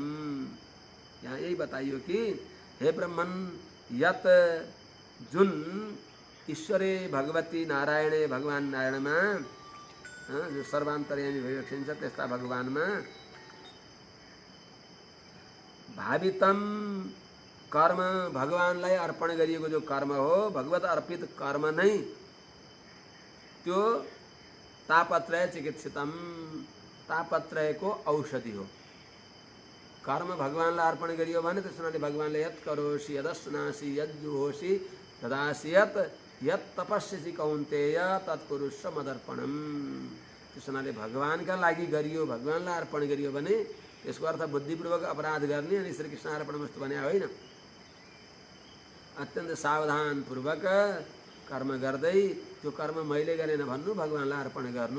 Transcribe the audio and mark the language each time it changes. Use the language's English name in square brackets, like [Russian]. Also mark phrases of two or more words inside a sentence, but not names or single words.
[Nepali] यहाँ यही बताइयो कि हे ब्रह्मन्, यत जुन [Sanskrit] ईश्वरे भगवती नारायणे [Nepali] भगवान नारायणमा जो सर्वान्तर्यामी भइरहन्छ त्यस्ता भगवानमा भावितम कर्म भगवानलाई अर्पण गरिएको जो कर्म हो भगवत अर्पित कर्म नै त्यो [Sanskrit] तापत्रय चिकित्सितम [Nepali] तापत्रयको औषधि हो। कर्म भगवानलाई अर्पण गरियो भने त्यसले भगवानले [Sanskrit] यत करोसि यदस्नासि यज्जुहोसि तदासि यत तपस्यसि कौन्तेय तत्कुरुष्व मदर्पणम। [Nepali] त्यसले भगवानका लागि गरियो, भगवानलाई अर्पण गरियो भने यसको अर्थ बुद्धिपूर्वक अपराध गर्ने अनि [Sanskrit] श्री कृष्ण अर्पणमस्तु [Nepali] भने होइन। अत्यन्त सावधानपूर्वक कर्म गर्दै त्यो कर्म मैले गरेन भन्नु, भगवानलाई अर्पण गर्नु।